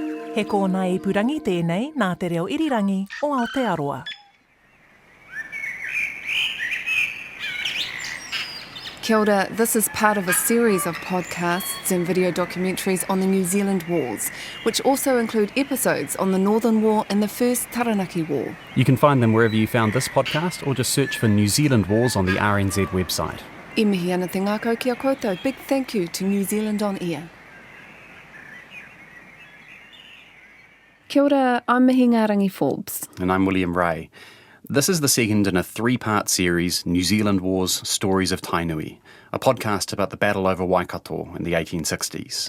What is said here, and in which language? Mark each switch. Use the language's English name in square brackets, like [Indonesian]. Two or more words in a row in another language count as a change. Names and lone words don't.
[Māori] He kōna ipurangi tēnei nā te reo irirangi o Aotearoa. Kia ora, [English] this is part of a series of podcasts and video documentaries on the New Zealand wars, which also include episodes on the Northern War and the First Taranaki War. You can find them wherever you found this podcast or just search for New Zealand Wars on the RNZ website. [Māori] E mihi ana te ngākau ki a koutou. [English] Big thank you to New Zealand On Air. Kia ora, I'm Mihinga Rangi Forbes. And I'm William Ray. This is the second in a three-part series, New Zealand Wars, Stories of Tainui, a podcast about the battle over Waikato in the 1860s.